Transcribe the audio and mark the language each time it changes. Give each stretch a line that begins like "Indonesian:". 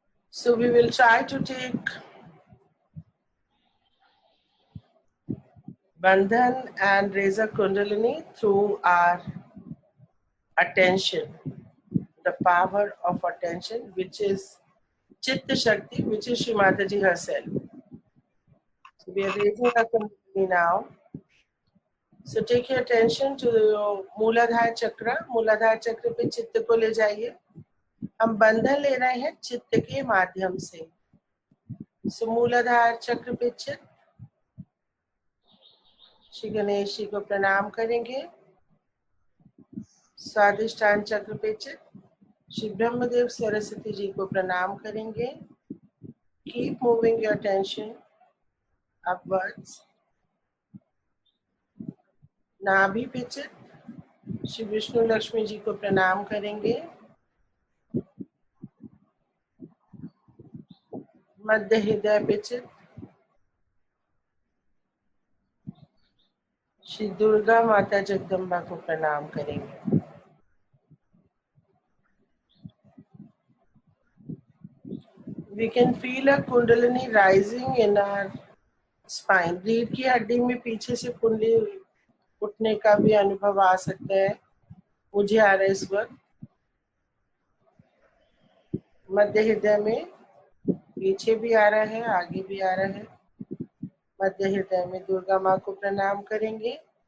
English: So we will try to take Bandhan and raise a Kundalini through our attention, the power of attention, which is Chitta Shakti, which is Shri Mataji herself. So we are raising a Kundalini now. So take your attention to your Mooladhara Chakra.
Hindi: Mooladhara Chakra पे चित्त को ले जाइए. हम बंधन ले रहे हैं चित्त के माध्यम से. So मूलाधार चक्र पे चित्त. श्री गणेश जी को प्रणाम करेंगे. स्वादिष्ठान चक्र पे चित्त. श्री ब्रह्मदेव सरस्वती जी को प्रणाम करेंगे.
English: Keep moving your attention upwards.
Hindi: नाभि पे चित्त. श्री विष्णु लक्ष्मी जी को प्रणाम करेंगे. मध्य हृदय पे चित्त. श्री दुर्गा माता जगदम्बा को प्रणाम करेंगे.
English: We can feel a kundalini rising in our spine.
Hindi: रीढ़ की हड्डी में पीछे से कुंडली उठने का भी अनुभव आ सकता है. मुझे आ रहा है इस वक्त. मध्य हृदय में पीछे भी आ रहा है, आगे भी आ रहा है. मध्य हृदय में दुर्गा माँ को प्रणाम करेंगे.